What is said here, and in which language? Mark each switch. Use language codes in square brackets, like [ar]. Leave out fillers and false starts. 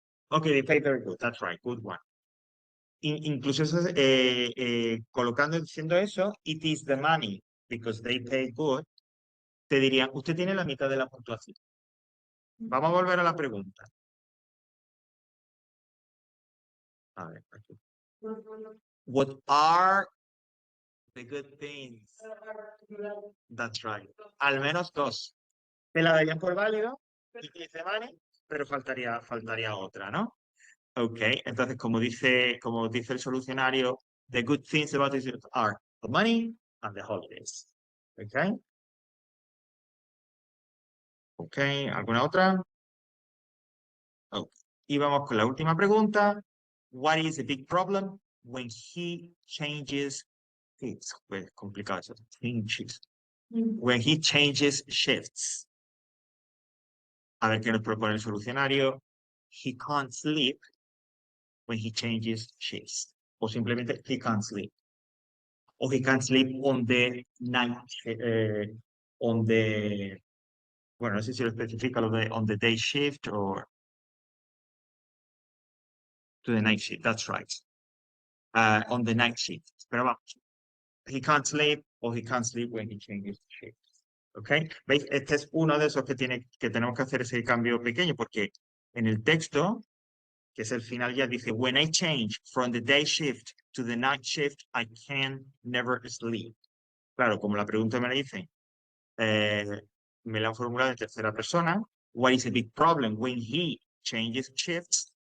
[en] Ok, they pay very good, that's right, good one. [es] Incluso colocando, diciendo eso, [en] it is the money, because they pay good, [es] te dirían, usted tiene la mitad de la puntuación. Vamos a volver a la pregunta. A ver, aquí. [en] What are the good things? That's right. [es] Al menos 2. Te la darían por válido, y te dice money, pero faltaría otra, ¿no? [en] Ok, [es] entonces como dice el solucionario, [en] the good things about this are the money and the holidays. Ok. [es] Ok, ¿alguna otra? Ok. Y vamos con la última pregunta. [en] What is the big problem? When he changes, it's [es] pues, complicado eso, [en] changes. When he changes shifts. [es] A ver qué nos propone el solucionario. [en] He can't sleep when he changes shifts. [es] O simplemente [en] he can't sleep. O he can't sleep on the night, on the, [es] bueno, no sé si lo especifica lo de [en] on the day shift o to the night shift, that's right. On the night shift. [es] Pero vamos, [en] he can't sleep or he can't sleep when he changes shift. [es] ¿Ok? ¿Veis? Este es uno de esos que tenemos que hacer ese cambio pequeño porque en el texto, que es el final ya, dice, [en] when I change from the day shift to the night shift, I can never sleep. [es] Claro, como la pregunta me la dice, me la han formulado en tercera persona, [en] what is a big problem when he changes shifts?